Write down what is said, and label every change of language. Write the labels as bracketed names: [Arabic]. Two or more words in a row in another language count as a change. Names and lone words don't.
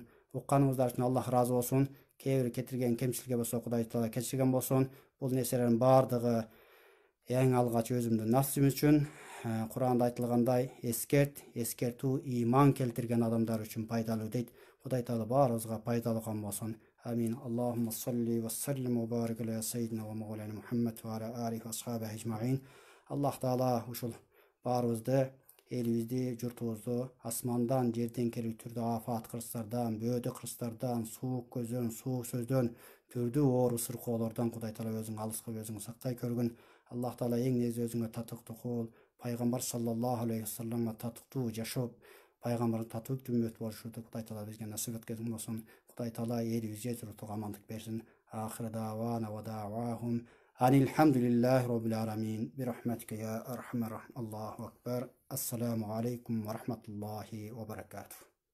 [Kyrgyz] Укканыңыздар үчүн Аллах ыраазы болсун. Кээ бир кетирген кемчиликке болсо Кудай таала кечирген болсун. Бул нерселердин баардыгы эң алгач өзүмдүн нафсим үчүн. Куранда айтылгандай, эскертүү ыйман келтирген адамдар үчүн пайдалуу дейт. Кудай таала баарыбызга пайдалуу кылган болсун. Амин. [Arabic] اللهم صل وسلم وبارك على سيدنا ومولانا محمد وعلى آله وأصحابه أجمعين. [Kyrgyz] Аллах таала ушул баарыбызды, элибизди, журтубузду асмандан, жерден келип түрдүү афат кырсыздардан, бөөдө кырсыздардан, суук көздөн, суук сөздөн, түрдүү оору сыркоолордон Кудай таала өзүң алыс кылып, өзүң сактай көргүн. Аллах таала эң негизи өзүңө татыктуу кул, пайгамбар саллаллаху алейхи вассаламга татыктуу жашап, пайгамбардын татыктуу үммөтү болушубузду Кудай таала бизге насип эткенин болсун. Кудай таала элибизге журтуга амандык берсин. [Arabic] آخر دعوانا ودعواهم الحمد لله رب العالمين. برحمتك يا أرحم الراحمين. الله أكبر. السلام عليكم ورحمة الله وبركاته.